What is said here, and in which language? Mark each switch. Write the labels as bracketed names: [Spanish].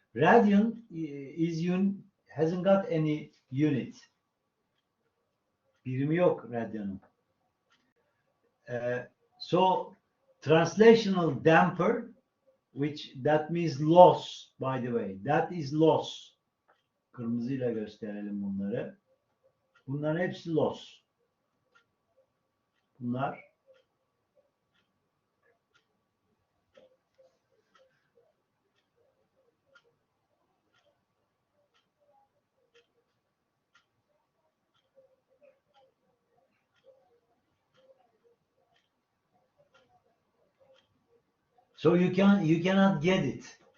[English] Radian hasn't got any unit. [Turkish] Birimi yok radyanın. [English] So translational damper, which that means loss, by the way. That is loss. [Turkish] Kırmızıyla gösterelim bunları. Bunların hepsi loss. Bunlar [English] so you cannot get it.